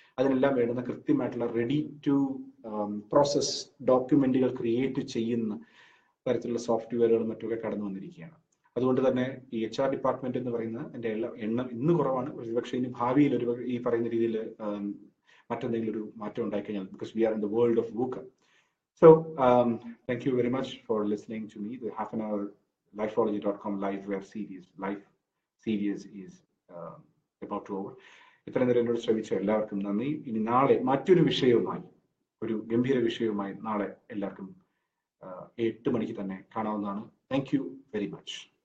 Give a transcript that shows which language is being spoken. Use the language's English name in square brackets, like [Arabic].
[Malayalam] അതിനെല്ലാം വേണ്ടുന്ന കൃത്യമായിട്ടുള്ള റെഡി ടു പ്രോസസ് ഡോക്യുമെന്റുകൾ ക്രിയേറ്റ് ചെയ്യുന്ന തരത്തിലുള്ള സോഫ്റ്റ്വെയറുകളും മറ്റൊക്കെ കടന്നു വന്നിരിക്കുകയാണ്. അതുകൊണ്ട് തന്നെ ഈ HR ഡിപ്പാർട്ട്മെന്റ് എന്ന് പറയുന്ന എൻ്റെ എണ്ണം ഇന്ന് കുറവാണ്. ഒരുപക്ഷെ ഇനി ഭാവിയിൽ ഈ പറയുന്ന രീതിയിൽ മറ്റെന്തെങ്കിലും ഒരു മാറ്റം ഉണ്ടായിക്കഴിഞ്ഞാൽ, [English] Because we are in the world of VUCA. So thank you very much for listening to me. The half an hour Lifology.com live web series is about to over. [Malayalam] ഇത്രയും നേരം എന്നോട് ശ്രമിച്ച എല്ലാവർക്കും നന്ദി. ഇനി നാളെ മറ്റൊരു വിഷയവുമായി, ഒരു ഗംഭീര വിഷയവുമായി നാളെ എല്ലാവർക്കും 8 മണിക്ക് തന്നെ കാണാവുന്നതാണ്. [English] Thank you very much.